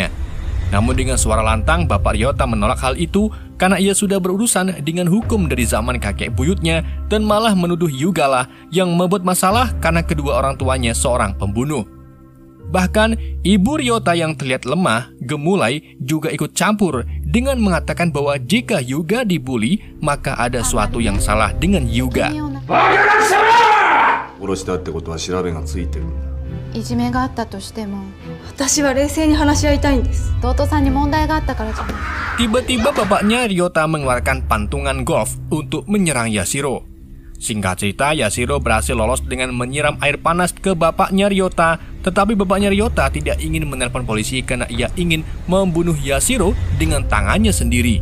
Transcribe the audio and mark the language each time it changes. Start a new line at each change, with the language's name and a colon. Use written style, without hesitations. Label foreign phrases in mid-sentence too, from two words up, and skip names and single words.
Indonesian: Namun dengan suara lantang, bapak Ryota menolak hal itu karena ia sudah berurusan dengan hukum dari zaman kakek buyutnya dan malah menuduh Hyuga lah yang membuat masalah karena kedua orang tuanya seorang pembunuh. Bahkan, ibu Ryota yang terlihat lemah, gemulai, juga ikut campur dengan mengatakan bahwa jika Hyuga dibully, maka ada sesuatu yang salah dengan Hyuga.
Japanese: 殺したってことは調べがついてるんだ。いじめがあったとしても私は冷静に話し合いたいんです。弟さんに問題があったからじゃない。
Indonesian: Tiba-tiba bapaknya Ryota mengeluarkan pantungan golf untuk menyerang Yashiro. Singkat cerita, Yashiro berhasil lolos dengan menyiram air panas ke bapaknya Ryota. Tetapi bapaknya Ryota tidak ingin menelpon polisi karena ia ingin membunuh Yashiro dengan tangannya sendiri.